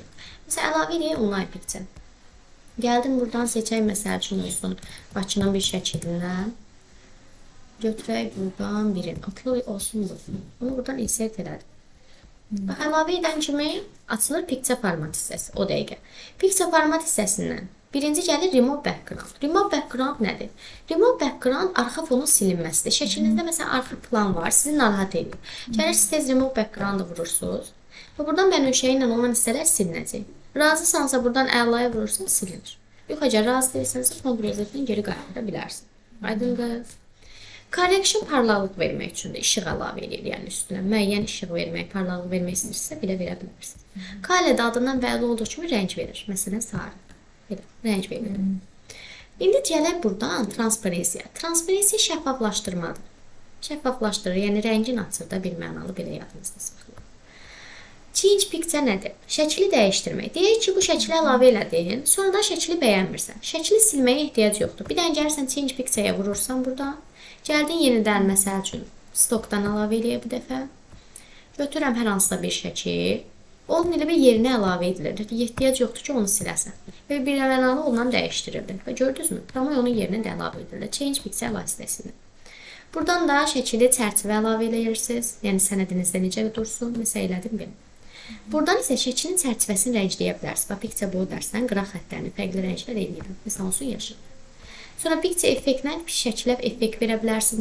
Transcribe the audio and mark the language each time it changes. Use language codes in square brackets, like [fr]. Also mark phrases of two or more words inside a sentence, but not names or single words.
[az] Məsələn, əlavə edək [en] online picture. [az] Gəldim buradan seçək, məsəl üçün olsun, Bakının bir şəkilindən. Götürək buradan birini. Okay, olsun bu. Bunu buradan insert elədim. Əlavə edən kimi açılır [en] picture format [az] hissəsi o dəqiqə. [en] Picture format [az] hissəsindən birinci gəlir [en] remove background. Remove background [az] nədir? [en] Remove background [az] arxa fonun silinməsidir. Şəkilinizdə məsələn arxa plan var, sizi narahat edir. Gəlirsiniz tez [en] remove background- [az] ı vurursunuz və buradan bənövşəyi ilə olan hissələr silinəcək. Razısansa buradan əlaya vurursunuz, silinir. Yox, əgər razı deyilsənsə Ctrl-Z-dən geri qaytara bilərsiniz. Aydındır. Correction parlaqlıq vermək üçün də işıq əlavə edir, yəni üstünə müəyyən işıq vermək, parlaqlıq vermək istəyirsə belə verə bilərsiniz. Color da adından bəlli olduğu kimi rəng verir. Məsələn, sarı. Belə, rəng verir. İndi gələk buradan transparensiya. Transparensiya şəffaflaşdırmadır. Şəffaflaşdırır, yəni rəngin açır da bir mənalı belə yadınızda saxlayın. [en] Change picture [az] nədir? Şəkli dəyişdirmək. Deyək ki, bu şəkli əlavə elədin, sonradan şəkli bəyənmirsən. Şəkli silməyə ehtiyac yoxdur. Bir dənə gəlirsən [en] change picture- [az] yə vurursan buradan. Gəldin yenidən, məsəl üçün, stokdan əlavə eləyə bir dəfə. Götürəm hər hansısa bir şəkil. Onun elə bir yerinə əlavə edilir. Ehtiyac yoxdur ki, onu siləsən. Və bir mənalı ondan dəyişdirilir. Və gördünüzmü? Tamam, onun yerinə də əlavə edilir. [en] Change picture [az] vasitəsində. Buradan da şəkili çərçivə əlavə edirsiniz. Yəni sənədinizdə necə dursun? Məsəl elədim belə. Buradan isə şəklin çərçivəsini rəngləyə bilərsiniz. Bax, picture boyu dərsdən qıraq xəttlərini fərqli rənglər eləyirəm. Məsələn, olsun yaşıl. Sonra picture effektlə şəkilə effekt verə bilərsiniz.